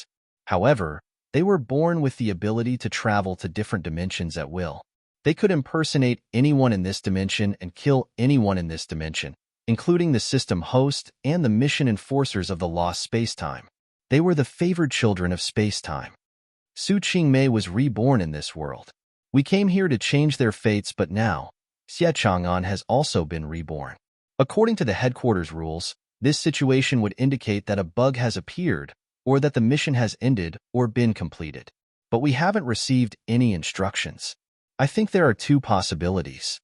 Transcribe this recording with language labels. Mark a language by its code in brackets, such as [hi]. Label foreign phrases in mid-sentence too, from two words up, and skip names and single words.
[en] However, they were born with the ability to travel to different dimensions at will. They could impersonate anyone in this dimension and kill anyone in this dimension, including the system host and the mission enforcers of the lost spacetime. They were the favored children of spacetime. Su Qingmei was reborn in this world. We came here to change their fates, but now, Xie Chang'an has also been reborn. According to the headquarters rules, this situation would indicate that a bug has appeared or that the mission has ended or been completed. But we haven't received any instructions. I think there are two possibilities.